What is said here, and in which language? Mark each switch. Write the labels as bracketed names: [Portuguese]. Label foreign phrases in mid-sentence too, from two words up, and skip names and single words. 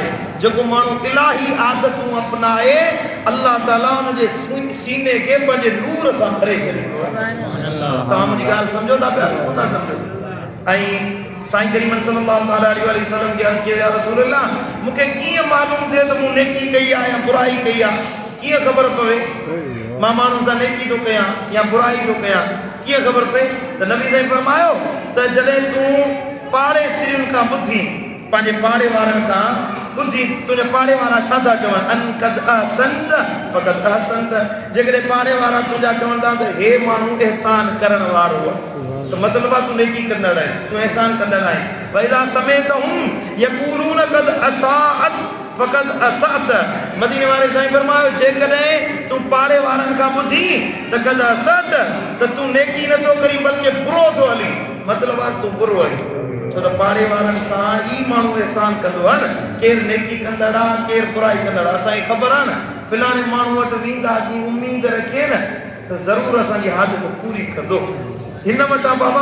[Sindhi] जेको माण्हू इलाही आदतूं अपनाए अल्लाह ताला उनजे सीने खे पंहिंजे नूर सां भरे छॾींदो तव्हां मुंहिंजी ॻाल्हि सम्झो था पिया कोन था सम्झो ऐं साईं करीम [Arabic] صلى الله عليه وسلم [Sindhi] खे अर्ज़ु कयो [Arabic] يا رسول الله [Sindhi] मूंखे कीअं मालूम थिए त मूं नेकी कई आहे या बुराई कई आहे कीअं ख़बर पवे मां माण्हुनि सां नेकी थो कयां या बुराई थो कयां कीअं ख़बर पए त नबी साईं फरमायो त जॾहिं तूं पाड़े सिरियुनि खां ॿुधी पंहिंजे पाड़े वारनि खां ॿुधी तुंहिंजा पाड़े वारा छा था चवनि [Arabic] أن قد أحسنت فقد أحسنت [Sindhi] जेकॾहिं पाड़े वारा तुंहिंजा चवंदा त हे माण्हू एहसान करण वारो आहे तो मतलब तू नेकी कंदड़ है तू एहसान कंदड़ है [Arabic] وإذا سمعتهم يقولون قد أسأت فقد أسأت [Sindhi] मदीने वाले साईं फरमायो जेकॾहिं तू पाड़े वारनि खां ॿुधी त [Arabic] قد أسأت [Sindhi] त तू नेकी नथो करी बल्कि बुरो थो हली मतलब आहे तू बुरो हली छो त पाड़े वारनि सां ई माण्हू एहसान कंदो आहे न केरु नेकी कंदड़ आहे केरु बुराई कंदड़ आहे असांखे ख़बर आहे न फलाणे माण्हू वटि वेंदासीं उम्मीद रखे न त ज़रूरु असांजी हाजत पूरी कंदो हिन वटां बाबा